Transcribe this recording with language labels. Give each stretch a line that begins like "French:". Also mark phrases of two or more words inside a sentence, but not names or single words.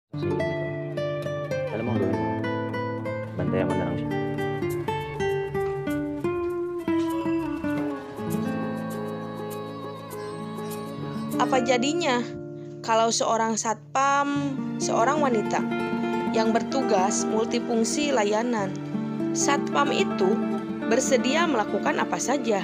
Filipino: Sige dito. Alam mo ang gawin mo? Bantayan mo na lang siya.
Indonesian: Apa jadinya kalau seorang satpam, seorang wanita yang bertugas multifungsi layanan? Satpam itu bersedia melakukan apa saja.